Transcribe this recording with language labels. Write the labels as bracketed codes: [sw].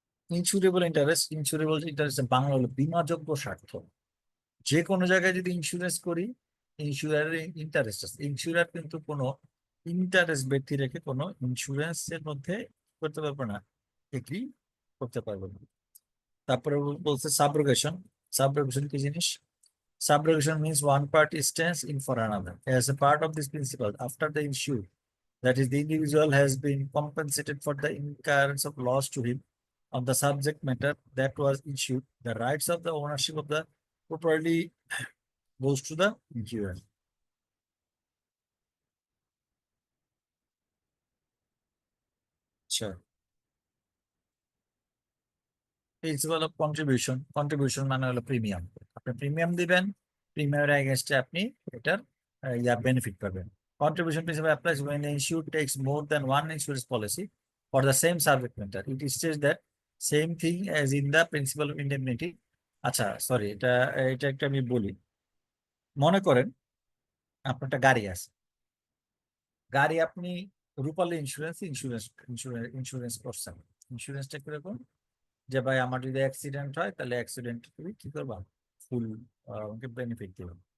[bn] ইন্স্যুরেবল interest Bangla হলো বীমাযোগ্য স্বার্থ। যে কোনো জায়গায় যদি ইন্স্যুরেন্স করি, ইন্স্যুরারের ইন্টারেস্ট আছে। ইন্স্যুরার কিন্তু কোনো ইন্টারেস্ট ব্যক্তি রেখে কোনো ইন্স্যুরেন্সের মধ্যে করতে পারবে না, এগ্রি করতে পারবে না। তারপরে বলছে সাবরোগেশন। সাবরোগেশন কি জিনিস? [en] Subrogation means one party stands in for another. As a part of this principle, after the insured, that is, the individual has been compensated for the incurrence of loss to him on the subject matter that was issued, the rights of the ownership of the property goes to the insurer. Sure. [bn] Principal of contribution. Contribution মানে হলো premium. আপনি premium দিবেন, প্রিমিয়ামের এগেইনস্টে আপনি এটার benefit পাবেন। [en] Contribution principle applies when the insured takes more than one insurance policy for the same subject matter. It states that same thing as in the principle of indemnity. [bn] আচ্ছা, sorry, এটা একটা আমি বলি। মনে করেন আপনার একটা গাড়ি আছে, গাড়ি আপনি রূপালী ইন্স্যুরেন্স করছেন। ইন্স্যুরেন্সটা কিরকম? যে ভাই আমার যদি অ্যাক্সিডেন্ট হয় তাহলে অ্যাক্সিডেন্ট তুমি কি করবা, ফুল আমাকে বেনিফিট দিবে।